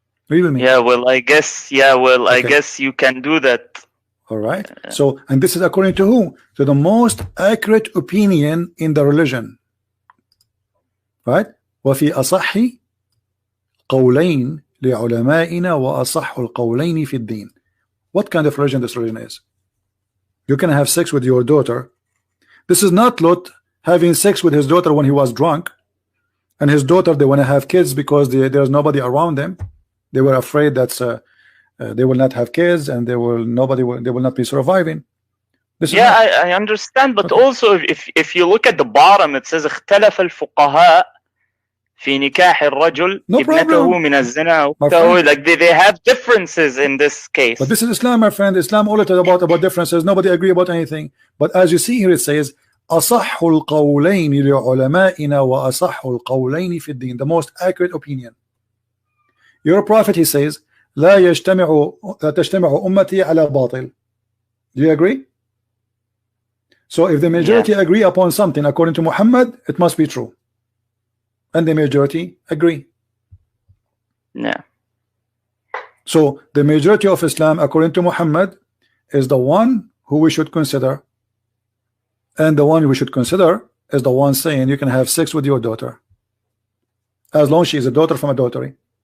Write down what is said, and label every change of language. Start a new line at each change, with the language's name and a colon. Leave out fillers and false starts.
English: Yeah, well, I guess. Yeah, well, okay. I guess you can do that. All right. So, and this is according to who? To the most accurate opinion in the religion, right?
Arabic: وفي أصح قولين لعلمائنا وأصح القولين في الدين.
English: What kind of religion this religion is? You can have sex with your daughter. This is not Lot having sex with his daughter when he was drunk, and his daughter, they want to have kids because there's nobody around them. They were afraid that they will not have kids, and they will not be surviving. I understand, but also if you look at the bottom, it says
Arabic: اختلف الفقهاء في نكاح الرجل ابنته من الزنا.
English: Like they have differences in this case. But this is Islam, my friend. Islam all about differences. Nobody agree about anything. But as you see here, it says
Arabic: أصح القولين لعلمائنا وأصح القولين في الدين.
English: The most accurate opinion. Your prophet, he says,
Arabic: لا تجتمع أمتي على باطل.
English: Do you agree? So if the majority agree upon something according to Muhammad, it must be true. And the majority agree. Yeah. So the majority of Islam, according to Muhammad, is the one who we should consider, and the one we should consider is the one saying you can have sex with your daughter as long as she is a daughter from adultery.